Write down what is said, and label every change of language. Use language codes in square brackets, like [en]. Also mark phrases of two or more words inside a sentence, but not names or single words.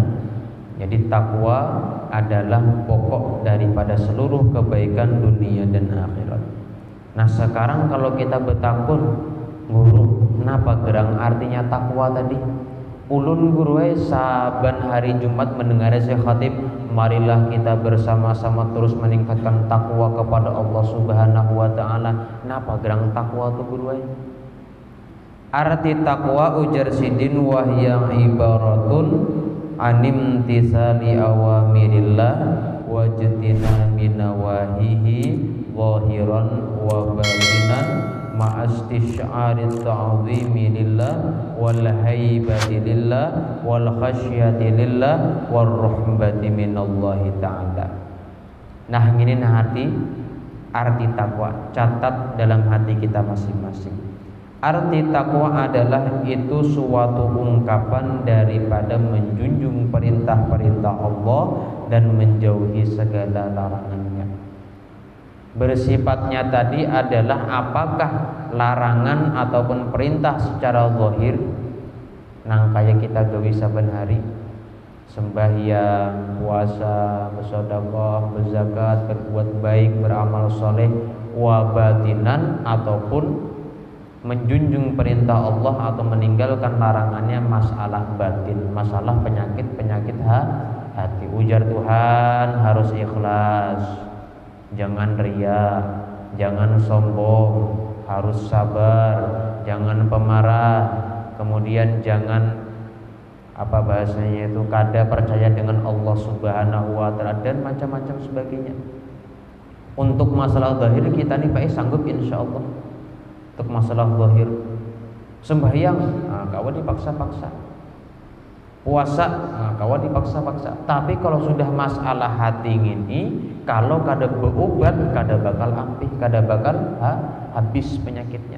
[id] Jadi takwa adalah pokok daripada seluruh kebaikan dunia dan akhirat. Nah, sekarang kalau kita bertakun, guru, kenapa gerang artinya takwa tadi? Ulun guru saban hari Jumat mendengar Syekh Khatib, marilah kita bersama-sama terus meningkatkan takwa kepada [ar] الله سبحانه وتعالى. [bjn] Napa gerang takwa tu guru? [id] Arti takwa ujar sidin [ar] وهي عبارة عن امتثال أوامر الله واجتناب نواهيه ظاهرا وباطنا مع استشعار التعظيم لله والهيبة لله والخشية لله والرحمة من الله تعالى. [id] Nah, ini arti takwa. Catat dalam hati kita masing-masing. Arti takwa adalah itu suatu ungkapan daripada menjunjung perintah-perintah Allah dan menjauhi segala larangannya. Bersifatnya tadi adalah apakah larangan ataupun perintah secara zahir [bjn] nang kaya kita gawe saben hari, [id] sembahyang, puasa, bersedekah, berzakat, berbuat baik, beramal soleh, [ar] وباطنا [id] ataupun menjunjung perintah Allah atau meninggalkan larangannya masalah batin, masalah penyakit hati. Ujar Tuhan harus ikhlas, jangan riya, jangan sombong, harus sabar, jangan pemarah, kemudian jangan apa bahasanya itu kada percaya dengan Allah [ar] سبحانه وتعالى [id] dan macam-macam sebagainya. Untuk masalah zahir kita nih Pak sanggup insyaallah. Untuk masalah zahir sembahyang, kawan dipaksa-paksa. Puasa, kawan dipaksa-paksa. Tapi kalau sudah masalah hati ini, kalau kada berobat, kada bakal ampih, kada bakal habis penyakitnya.